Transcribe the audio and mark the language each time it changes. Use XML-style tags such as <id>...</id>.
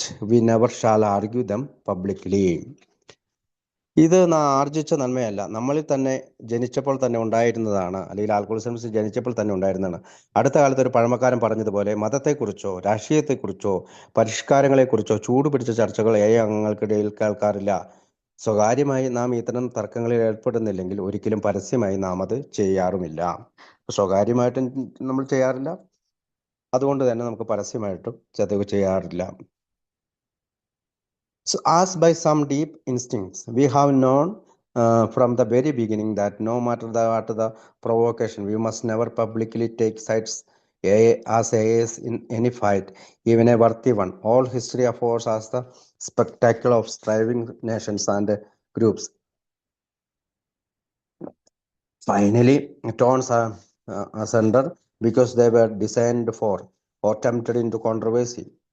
<en>We never shall argue them publicly.</en> <ml>ഇത് ആർജിച്ച നന്മയല്ല, നമ്മളിൽ തന്നെ ജനിച്ചപ്പോൾ തന്നെ ഉണ്ടായിരുന്നതാണ്, അല്ലെങ്കിൽ ആൽക്കോളിസം ജനിച്ചപ്പോൾ തന്നെ ഉണ്ടായിരുന്നതാണ്. അടുത്ത കാലത്ത് ഒരു പഴമക്കാരൻ പറഞ്ഞതുപോലെ, മതത്തെക്കുറിച്ചോ രാഷ്ട്രീയത്തെക്കുറിച്ചോ പരിഷ്കാരങ്ങളെക്കുറിച്ചോ ചൂടുപിടിച്ച ചർച്ചകൾ അംഗങ്ങൾക്കിടയിൽ കേൾക്കാറില്ല. സ്വകാര്യമായി നാം ഇത്തരം തർക്കങ്ങളിൽ ഏർപ്പെടുന്നില്ലെങ്കിൽ ഒരിക്കലും പരസ്യമായി നാം അത് ചെയ്യാറുമില്ല. സ്വകാര്യമായിട്ടും നമ്മൾ ചെയ്യാറില്ല, അതുകൊണ്ട് തന്നെ നമുക്ക് പരസ്യമായിട്ടും ചതവ് ചെയ്യാറില്ല.</ml> <en>So, as by some deep instincts, we have known from the very beginning that no matter what the provocation, we must never publicly take sides as AAs in any fight, even a worthy one. All history affords us the spectacle of striving nations and groups finally turns asunder because they were designed for or tempted into controversy.</en>